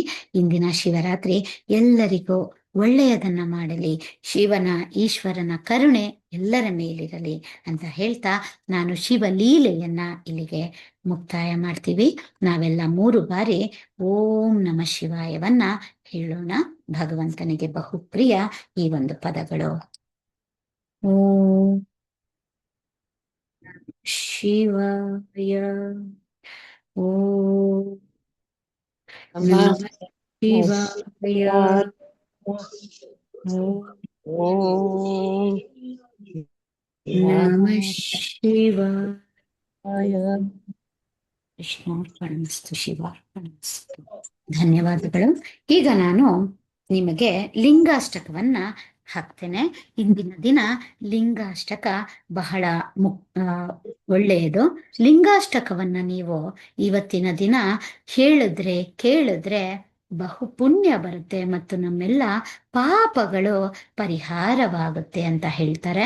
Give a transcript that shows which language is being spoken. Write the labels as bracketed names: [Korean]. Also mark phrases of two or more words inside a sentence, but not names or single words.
[Kannada] ಇಂದಿನ ಶಿವರಾತ್ರಿ ಎಲ್ಲರಿಗೂ ಒಳ್ಳೆಯದನ್ನ ಮಾಡಲಿ, ಶಿವನ ಈಶ್ವರನ ಕರುಣೆ ಎಲ್ಲರ ಮೇಲಿರಲಿ ಅಂತ ಹೇಳ್ತಾ ನಾನು ಶಿವಲೀಲೆಯನ್ನ ಇಲ್ಲಿಗೆ ಮುಕ್ತಾಯ ಮಾಡ್ತೀವಿ. ನಾವೆಲ್ಲ 3 ಬಾರಿ [Sanskrit] ಓಂ ನಮ ಶಿವಾಯವನ್ನ [Kannada] ಹೇಳೋಣ. ಭಗವಂತನಿಗೆ ಬಹುಪ್ರಿಯ ಈ ಒಂದು ಪದಗಳು. [Sanskrit] ಓಂ ಶಿವಾಯ, ಓಂ ನಮಃ ಶಿವಾಯ, ಓಂ ನಮಃ ಶಿವಾಯ. ಕೃಷ್ಣಾರ್ಪಣಮಸ್ತು, ಶಿವಾರ್ಪಣಮಸ್ತು. [Kannada] ಧನ್ಯವಾದಗಳು. ಈಗ ನಾನು ನಿಮಗೆ ಲಿಂಗಾಷ್ಟಕವನ್ನ ಹಾಕ್ತೇನೆ. ಇಂದಿನ ದಿನ ಲಿಂಗಾಷ್ಟಕ ಬಹಳ ಒಳ್ಳೆಯದು. ಲಿಂಗಾಷ್ಟಕವನ್ನ ನೀವು ಇವತ್ತಿನ ದಿನ ಹೇಳಿದ್ರೆ ಕೇಳಿದ್ರೆ ಬಹು ಪುಣ್ಯ ಬರುತ್ತೆ ಮತ್ತು ನಮ್ಮೆಲ್ಲ ಪಾಪಗಳು ಪರಿಹಾರವಾಗುತ್ತೆ ಅಂತ ಹೇಳ್ತಾರೆ.